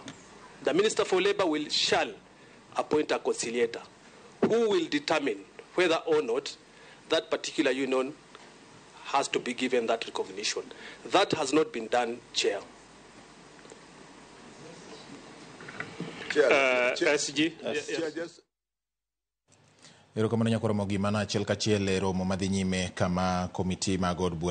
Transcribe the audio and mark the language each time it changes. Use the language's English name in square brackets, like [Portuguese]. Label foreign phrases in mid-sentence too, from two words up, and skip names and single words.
[English] The Minister for Labour shall appoint a conciliator who will determine whether or not that particular union has to be given that recognition. That has not been done, Chair. SG? Yes. [Luo (Kenya and Tanzania)] Erokamano nyakoro Ramogi mana achiel kachiel e romo madhi nyime kama komiti mag od bura